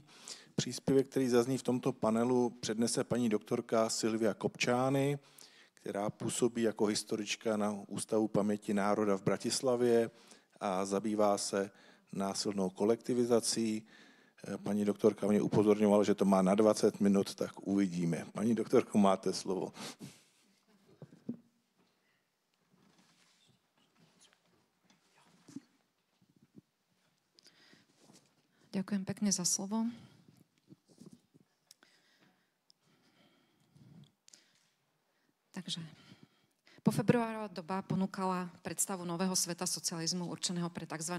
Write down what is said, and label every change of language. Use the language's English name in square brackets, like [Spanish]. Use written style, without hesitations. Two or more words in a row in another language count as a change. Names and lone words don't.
[Czech] příspěvek, který zazní v tomto panelu, přednese paní doktorka Silvia Kopčány, která působí jako historička na Ústavu paměti národa v Bratislavě a zabývá se násilnou kolektivizací. Paní doktorka mě upozorňovala, že to má na 20 minut, tak uvidíme. Paní doktorko, máte slovo. [Slovak] Ďakujem pekne za slovo. Takže po februárová doba ponúkala predstavu nového sveta socializmu určeného pre tzv.